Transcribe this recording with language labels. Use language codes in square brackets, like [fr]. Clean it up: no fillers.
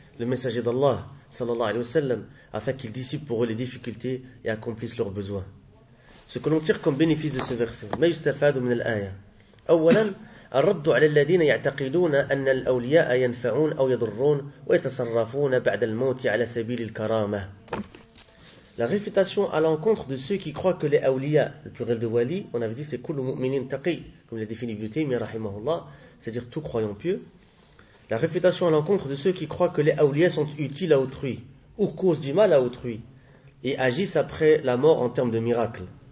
[fr] le messager d'Allah, [ar] sallallahu alayhi wa sallam, [fr] afin qu'il dissipe pour eux les difficultés et accomplisse leurs besoins. Ce que l'on tire comme bénéfice de ce verset, [ar] ma yustafadu min al-aya. Awalan, الرد على الذين يعتقدون أن الأولياء ينفعون أو يضرون ويتصرفون بعد الموت على سبيل الكرامة. [fr] La réfutation à l'encontre de ceux qui croient que les awliya, le pluriel de wali, on avait dit c'est [ar] kullu mu'minin taqi, [fr] comme l'a défini Ibn Taymiyyah rahimahullah, c'est-à-dire tout croyant pieux. La réfutation à l'encontre de ceux qui croient que les awliya sont utiles à autrui, ou causent du mal à autrui, et agissent après la mort en termes de miracle.